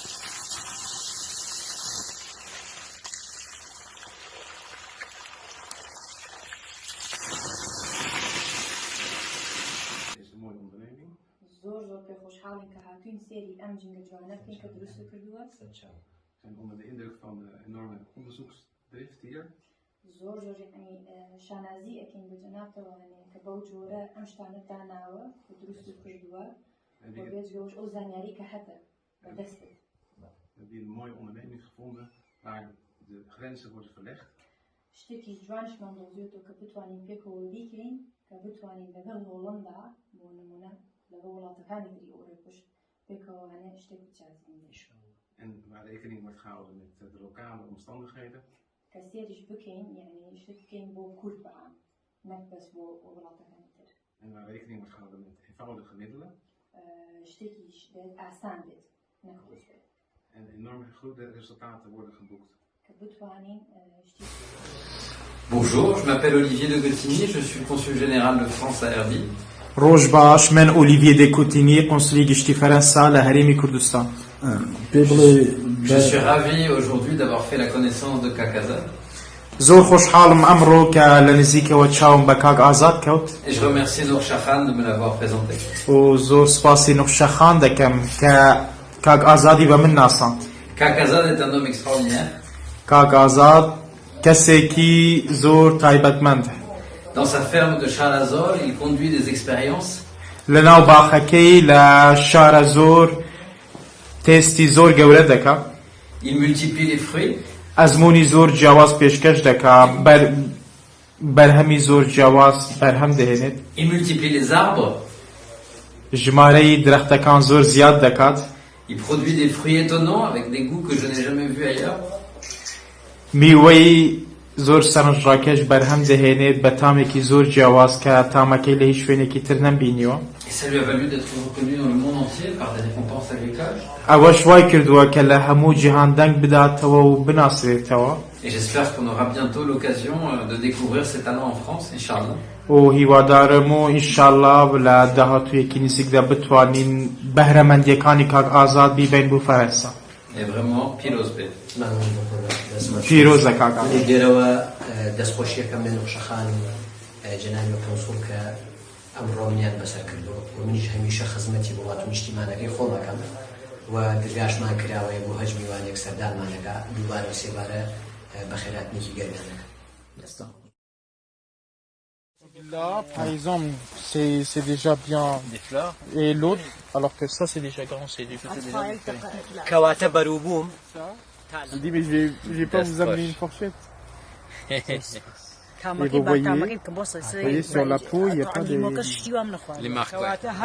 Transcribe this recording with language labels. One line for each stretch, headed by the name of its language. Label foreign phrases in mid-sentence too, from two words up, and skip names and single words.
Central Kurdish: زۆر پێ خۆشحاڵین کە هاتوین سێری ئەم جینگە جوانە بکەین کە دروست کردووە.
Dutch: zijn onder de indruk van de enorme onderzoeksdrift hier.
Central Kurdish: زۆر شانازی ئەکەین بە جەنابتەوە کە بەو جۆرە ئەم شتانە داناوە کە دروست کردووە بۆ بێجگەوەش ئەو زانیاری کە هەتە بەدەستت.
Dutch: We hebben hier een mooie onderneming gevonden waar de grenzen worden verlegd.
Central Kurdish: شتێکی جوانشمان دۆزیێتەوە کە بتوانین پێکەوە بیکەین کە بتوانین لەگەڵ هۆڵەندا بۆ نمونە لەگەڵ وڵاتەکانی تری ئەوروپاش پێکەوە شتێک بچازین.
Dutch: En waar rekening wordt gehouden met de lokale omstandigheden.
Central Kurdish: کە سێریش بکەین یعنی شت بکەین بۆ کورد بەعام نەک بەس بۆ وڵاتەکانی تر.
Dutch: En waar rekening wordt gehouden met eenvoudige middelen.
Central Kurdish: شتێکیش ئاسان بێت نەک خۆش بێت.
Dutch: En enorme goede resultaten worden geboekt.
Central Kurdish: کە بتوانین شتێکی.
French: Bonjour, je m'appelle Olivier de Gottigny, je suis consul général de France à Erbil.
Central Kurdish: ڕۆژ باش من ئۆلیڤیە دێ کوتینی قۆنسولی گشتی فەرەنسا لە هەرێمی کوردستان.
French: Je suis ravi aujourd'hui d'avoir fait la connaissance de Kakazad.
Central Kurdish: زۆر خۆشحاڵم ئەمڕۆ کە لە نزیکەوە چاوم بە کاک ئازاد کەوت.
French: Et je remercie Nour Shakhan de me l'avoir présenté.
Central Kurdish: و زۆر سپاسی نوخشەخان دەکەم کە کاک ئازادی بە من ناساند.
French: Kakazad est un homme extraordinaire.
Central Kurdish: کاک ئازاد کەسێکی زۆر تایبەتمەندە.
French: Dans sa ferme de Charlazor, il conduit des expériences.
Central Kurdish: لە ناو باخەکەی لە شارە زۆر تێستی زۆر گەورە دەکا.
French: Il multiplie les fruits.
Central Kurdish: ئەزمموی زۆر جیاواز پێشکەش دەکا بەرهەمی زۆر جیاواز بەرهەم دەهێنێت.
French: Il multiplie les arbres.
Central Kurdish: ژمارەی درەختەکان زۆر زیاد دەکات.
French: Il produit des fruits étonnants avec des goûts que je n'ai jamais vus ailleurs.
Central Kurdish: میوەی زۆر سەرنجڕاکێش بەرهەم دەهێنێت بە تامێکی زۆر جیاواز کە تامەکەی لە هیچ شوێنێکی تر نەمبینیوە.
French: Et ça lui a valu d'être reconnu dans le monde entier par des récompenses agricoles.
Central Kurdish: ئەوەش وای کردووە کە لە هەموو جیهان دەنگ بداتەوە و بناسرێتەوە.
French: Et j'espère qu'on aura bientôt l'occasion de découvrir ses talents en France, Inch'Allah.
Central Kurdish: و هیوادارم و ئینشاءالله لە داهاتوویەکی نزیکدا بتوانین بەهرەمەندیەکانی کاک ئازاد بیبین بۆ فەرەنسا.
French: Et vraiment, Pilos B.
Central Kurdish: پیرۆزە کاک ئازاد. دێرەوە دەستخۆشیەکەم لە نوخشەخان جەنابی کۆنسوڵ کە ئەمڕۆ منیان بەسەر کردو و منیش هەمیشە خزمەتی وڵات و نیشتیمانەکەی خۆمەکەم و دەرگاشمان کراوەیە بۆ هەج میوانێک سەردانمانەکە دووبارە سێبارە بەخێراتنێکی گەرمانەکە.
French: Là, par exemple, c'est déjà bien. Des fleurs. Et l'autre, alors que ça, c'est déjà grand, c'est du côté des Kawata Barouboum. Je dis, mais je vais pas vous amener une fourchette. Et vous voyez sur la peau, il n'y a pas de...